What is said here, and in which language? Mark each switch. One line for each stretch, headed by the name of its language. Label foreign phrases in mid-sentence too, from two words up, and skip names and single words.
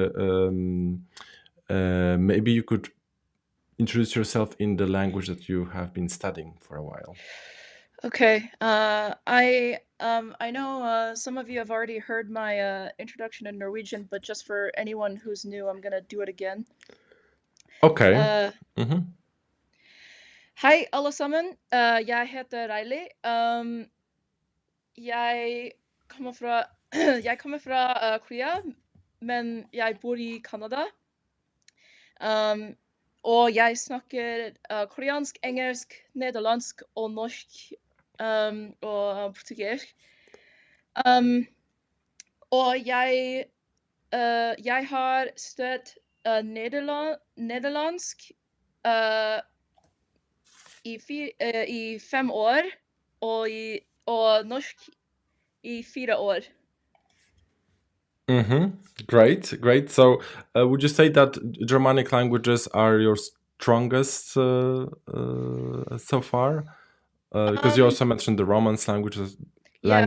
English: Maybe you could introduce yourself in the language that you have been studying for a while. Okay. I know some of you have already heard my introduction in Norwegian, but just for anyone who's new, I'm gonna do it again. Okay.
Norwegian: Hei, alle sammen. Jeg heter Riley. Jeg kommer fra jeg kommer fra Korea, men jeg bor i Canada. Og jeg snakker koreansk, engelsk, nederlandsk og norsk og portugisisk. Og jeg har studert nederlandsk i 5 år, og norsk i 4 år.
English: Mm-hmm. Great, great. So, would you say that Germanic languages are your strongest so far? Because you Um, also mentioned the Romance languages, yeah,